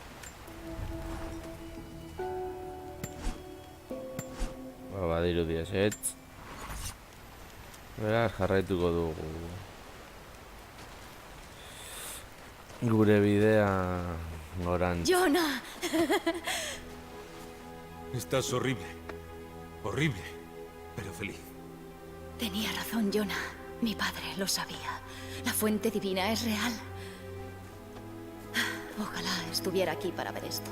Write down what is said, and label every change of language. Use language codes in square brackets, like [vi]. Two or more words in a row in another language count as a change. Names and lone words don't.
[eu] Badiru diesetz. Beraz, jarraituko dugu gure bidea gorantz. [es] ¡Jonah! Estás horrible. Horrible, pero feliz. Tenía razón, Jonah. Mi padre lo sabía. La fuente divina es real. Ojalá estuviera aquí para ver esto.